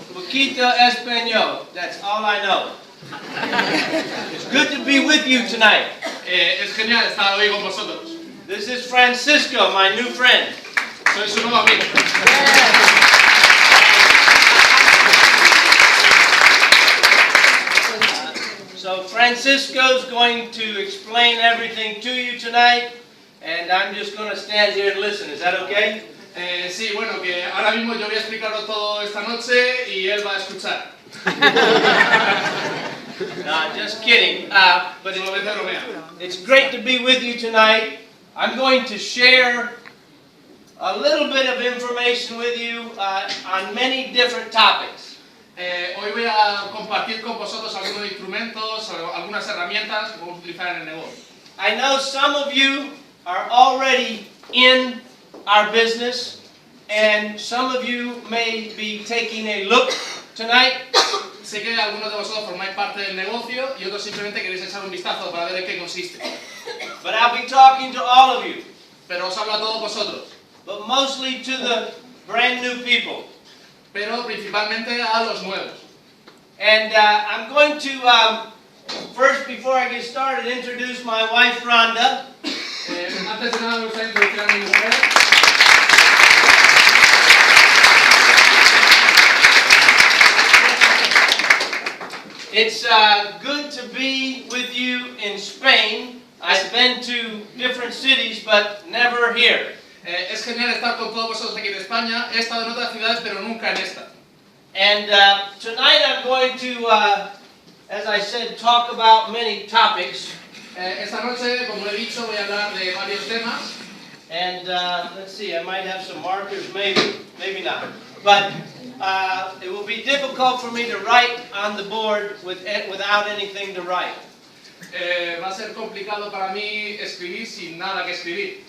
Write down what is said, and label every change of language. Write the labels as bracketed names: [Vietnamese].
[Spanish] Poquito español, [English] that's all I know. It's good to be with you tonight. [Spanish] Es genial estar hoy con vosotros. [English] This is Francisco, my new friend. [Spanish] Soy su nuevo amigo. [English] So Francisco's going to explain everything to you tonight, and I'm just going to stand here and listen. Is that okay? [Spanish] Sí, bueno, que ahora mismo yo voy a explicarlo todo esta noche y él va a escuchar. [English] No, just kidding. But it's great to be with you tonight. I'm going to share a little bit of information with you on many different topics. [Spanish] Hoy voy a compartir con vosotros algunos instrumentos, algunas herramientas que vamos a utilizar en el negocio. [English] I know some of you are already in our business, and some of you may be taking a look tonight. [Spanish] Sé que algunos de vosotros formáis parte del negocio y otros simplemente queréis echar un vistazo para ver en qué consiste. [English] But I'll be talking to all of you. [Spanish] Pero os hablo a todos vosotros. [English] But mostly to the brand new people. [Spanish] Pero principalmente a los nuevos. [English] And I'm going to, first, before I get started, introduce my wife, Rhonda. [Spanish] Antes de nada me gustaría introducir a mi mujer. [English] It's good to be with you in Spain. I've been to different cities, but never here. [Spanish] Es genial estar con todos vosotros aquí en España. He estado en otras ciudades, pero nunca en esta. [English] And tonight I'm going to, as I said, talk about many topics. [Spanish] Esta noche, como he dicho, voy a hablar de varios temas. [English] And let's see, I might have some markers, maybe not. But it will be difficult for me to write on the board without anything to write. [Spanish] Va a ser complicado para mí escribir sin nada que escribir.